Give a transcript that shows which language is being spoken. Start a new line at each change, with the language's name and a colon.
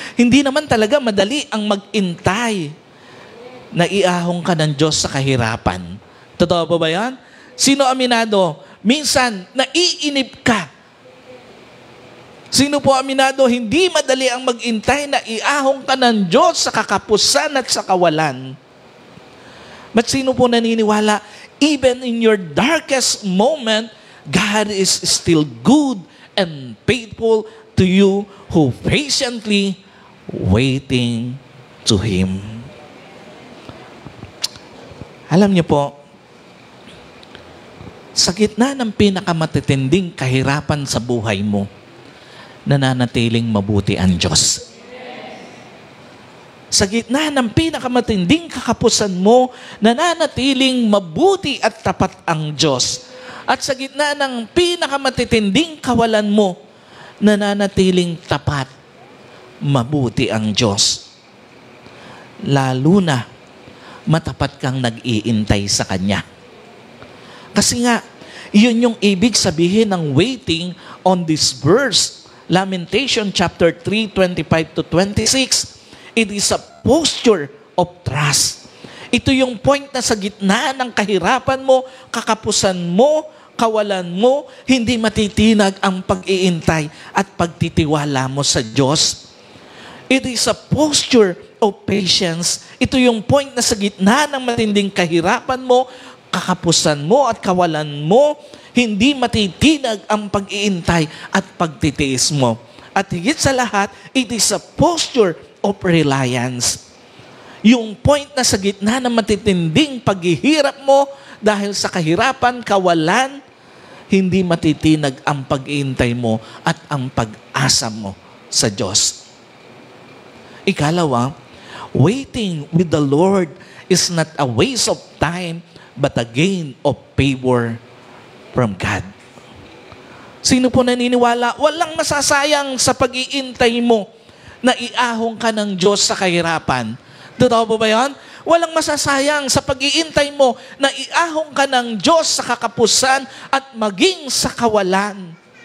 Filipino: Hindi naman talaga madali ang mag-intay na iahong ka ng Diyos sa kahirapan. Totoo po ba yan? Sino aminado? Minsan, naiinip ka. Sino po aminado? Hindi madali ang mag-intay na iahong ka ng Diyos sa kakapusan at sa kawalan. But sino po naniniwala?
English: Even in your darkest moment, God is still good and faithful to you who patiently waiting to Him.
Filipino: Alam niyo po, sa gitna ng pinakamatitinding kahirapan sa buhay mo, nananatiling mabuti ang Diyos. Sa gitna ng pinakamatinding kakapusan mo, nananatiling mabuti at tapat ang Diyos. At sa gitna ng pinakamatitinding kawalan mo, nananatiling tapat mabuti ang Diyos. Lalo na matapat kang nag-iintay sa Kanya. Kasi nga, yun yung ibig sabihin ng
English: waiting on this verse. Lamentation chapter 3, 25 to 26. It is a posture of trust.
Filipino: Ito yung point na sa gitna ng kahirapan mo, kakapusan mo, kawalan mo, hindi matitinag ang pag-iintay at pagtitiwala mo sa Diyos.
English: It is a posture of patience.
Filipino: Ito yung point na sa gitna ng matinding kahirapan mo, kakapusan mo at kawalan mo, hindi matitinag ang pag-iintay at pagtitiis mo. At higit sa lahat,
English: it is a posture of reliance.
Filipino: Yung point na sa gitna ng matitinding paghihirap mo dahil sa kahirapan, kawalan, hindi matitinag ang pag-iintay mo at ang pag-asa mo sa Diyos.
English: Ikalawa, waiting with the Lord is not a waste of time but a gain of favor from God.
Filipino: Sino po naniniwala? Walang masasayang sa pag-iintay mo na iahong ka ng Diyos sa kahirapan. Totoo po ba yan? Walang masasayang sa pag-iintay mo na iahong ka ng Diyos sa kakapusan at maging sa kawalan.